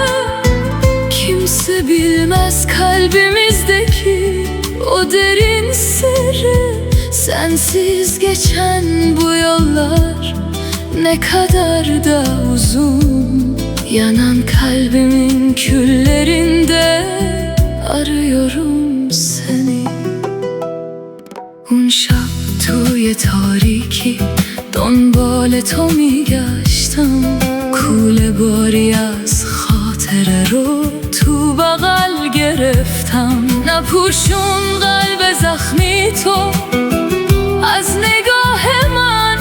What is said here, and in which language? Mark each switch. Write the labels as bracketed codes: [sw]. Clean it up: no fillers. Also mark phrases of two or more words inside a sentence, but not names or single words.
[tr] Kimse bilmez kalbimizdeki o derin sırrı. Sensiz geçen bu yollar ne kadar da uzun. Yanan kalbimin küllerinde arıyorum seni. [fa] اون شب توی تاریکی دنبال تو میگشتم. کوله باری از خاطره رو تو بغل گرفتم. نپوشون قلب زخمی تو از نگاه من.